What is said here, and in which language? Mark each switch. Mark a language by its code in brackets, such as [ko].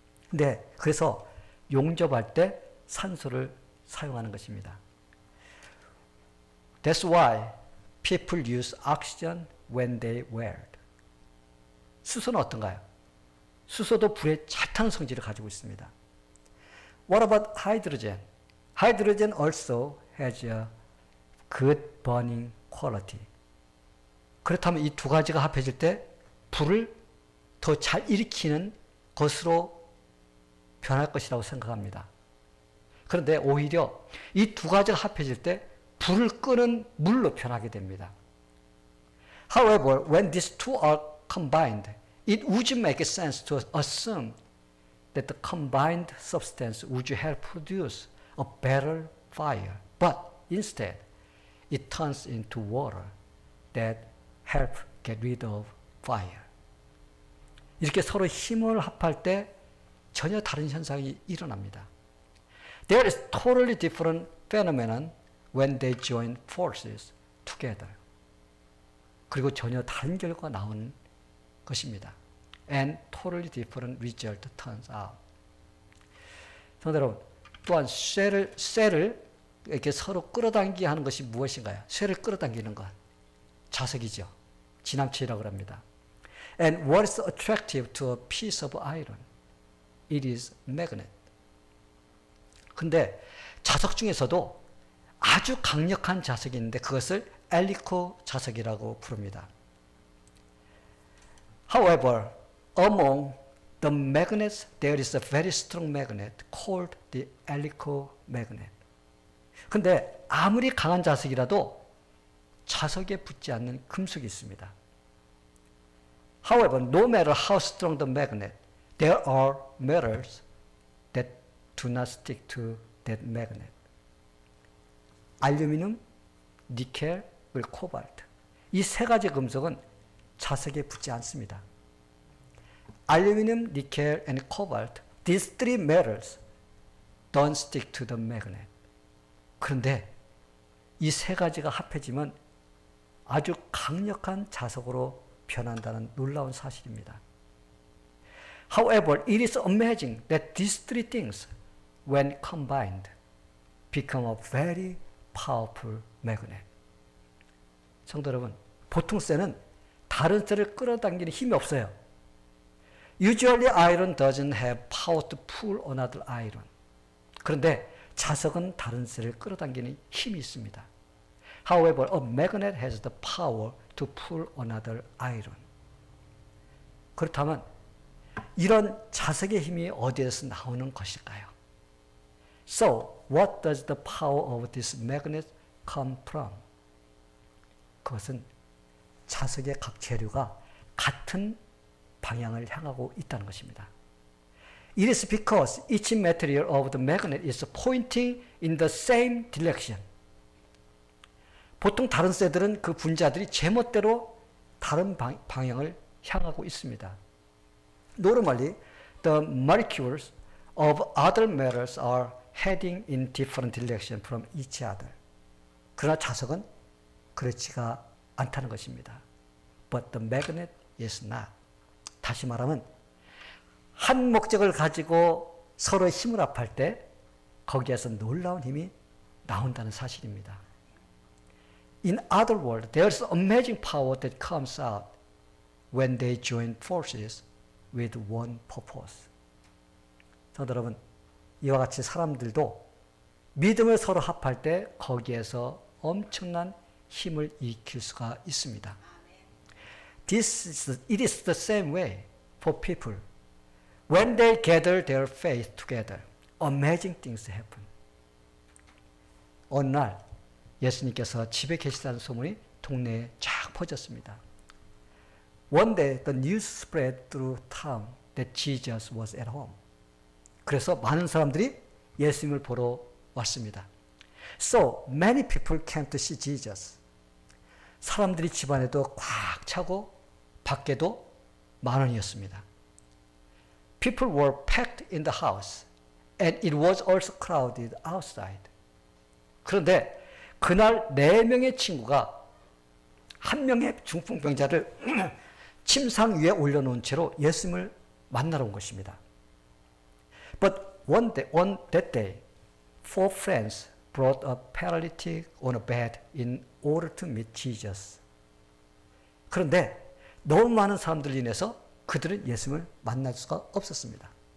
[ko] 네, 그래서 용접할 때 산소를 사용하는 것입니다. [en] That's why people use oxygen when they wear. [ko] 수소는 어떤가요? 수소도 불에 잘 타는 성질을 가지고 있습니다. [en] What about hydrogen? Hydrogen also has a good burning quality. [ko] 그렇다면 이 두 가지가 합해질 때 불을 더 잘 일으키는 것으로 변할 것이라고 생각합니다. 그런데 오히려 이 두 가지가 합해질 때 불을 끄는 물로 변하게 됩니다. [en] However, when these two are combined, it would make sense to assume that the combined substance would help produce a better fire. But instead, it turns into water that help get rid of fire. [ko] 이렇게 서로 힘을 합할 때 전혀 다른 현상이 일어납니다. [en] There is totally different phenomenon when they join forces together. [ko] 그리고 전혀 다른 결과가 나오는 것입니다. [en] And totally different result turns out. [ko] 성도 여러분, 또한 쇠를 이렇게 서로 끌어당기게 하는 것이 무엇인가요? 쇠를 끌어당기는 것. 자석이죠. 진함체라고 합니다. [en] And what is attractive to a piece of iron? It is magnet. [ko] 근데 자석 중에서도 아주 강력한 자석이 있는데 그것을 엘리코 자석이라고 부릅니다. [en] However, among the magnets, there is a very strong magnet called the Alico magnet. [ko] 근데 아무리 강한 자석이라도 자석에 붙지 않는 금속이 있습니다. [en] However, no matter how strong the magnet, there are metals that do not stick to that magnet. [ko] 알루미늄, 니켈, 코발트. 이 세 가지 금속은 자석에 붙지 않습니다. [en] 알루미늄, 니켈, and cobalt, these three metals don't stick to the magnet. [ko] 그런데 이 세 가지가 합해지면 아주 강력한 자석으로 변한다는 놀라운 사실입니다. [en] However, it is amazing that these three things, when combined, become a very powerful magnet. [ko] 성도 여러분, 보통 쇠는 다른 쇠를 끌어당기는 힘이 없어요. [en] Usually iron doesn't have power to pull another iron. [ko] 그런데 자석은 다른 쇠를 끌어당기는 힘이 있습니다. [en] However, a magnet has the power to pull another iron. [ko] 그렇다면 이런 자석의 힘이 어디에서 나오는 것일까요? [en] So, what does the power of this magnet come from? [ko] 그것은 자석의 각 재료가 같은 방향을 향하고 있다는 것입니다. [en] It is because each material of the magnet is pointing in the same direction. [ko] 보통 다른 쇠들은 그 분자들이 제멋대로 다른 방향을 향하고 있습니다. [en] Normally, the molecules of other metals are heading in different direction from each other. [ko] 그러나 자석은 그렇지가 않다는 것입니다. [en] But the magnet is not. [ko] 다시 말하면 한 목적을 가지고 서로의 힘을 합할 때 거기에서 놀라운 힘이 나온다는 사실입니다. [en] In other words, there is amazing power that comes out when they join forces with one purpose. [ko] 성도 여러분, 이와 같이 사람들도 믿음을 서로 합할 때 거기에서 엄청난 힘을 일으킬 수가 있습니다. [en] It is the same way for people. When they gather their faith together, amazing things happen. [ko] 어느 날 예수님께서 집에 계시다는 소문이 동네에 쫙 퍼졌습니다. [en] One day the news spread through town that Jesus was at home. [ko] 그래서 많은 사람들이 예수님을 보러 왔습니다. [en] So many people came to see Jesus. [ko] 사람들이 집 안에도 꽉 차고 밖에도 만원이었습니다. [en] People were packed in the house and it was also crowded outside. [ko] 그런데 그날 4명의 친구가 한 명의 중풍병자를 침상 위에 올려놓은 채로 예수님을 만나러 온 것입니다. [en] But on that day, 4 friends brought a paralytic on a bed in order to meet Jesus. [ko] 그런데 너무 많은 사람들로 인해서 그들은 예수님을 만날 수가 없었습니다.